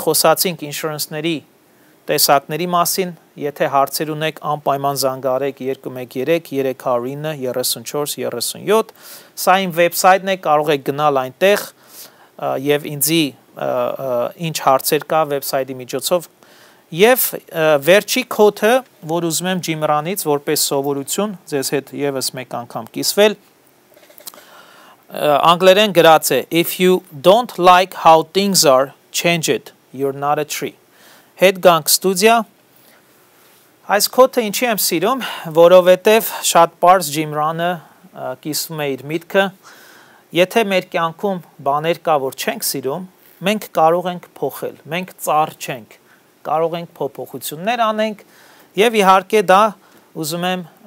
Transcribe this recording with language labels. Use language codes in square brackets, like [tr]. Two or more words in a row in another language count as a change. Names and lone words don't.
[hy] խոսացինք ինշուրանսների տեսակների մասին, եթե հարցեր ունեք անպայման զանգահարեք 213 309 34 37, սա իմ վեբսայթն է, կարող եք գնալ այնտեղ եւ ինձի ինչ հարցեր կա վեբսայթի միջոցով եւ վերջի կոդը, որ ուզում եմ Ջիմրանից որպես սովորություն ձեզ հետ եւս մեկ անգամ կիսվել, անգլերեն գրած է [en] if you don't like how things are, change it, you're not a tree։ [hy] Հետ գանք ստուդիա։ Այս կոդը ինչի եմ սիրում, որովհետև շատ պարզ Ջիմրանը կիսվում է իր միտքը։ Եթե մեր կյանքում բաներ կա, որ չենք սիրում, մենք կարող ենք փոխել, մենք ծառ չենք, կարող ենք փոփոխություններ անենք եւ իհարկե դա ուզում եմ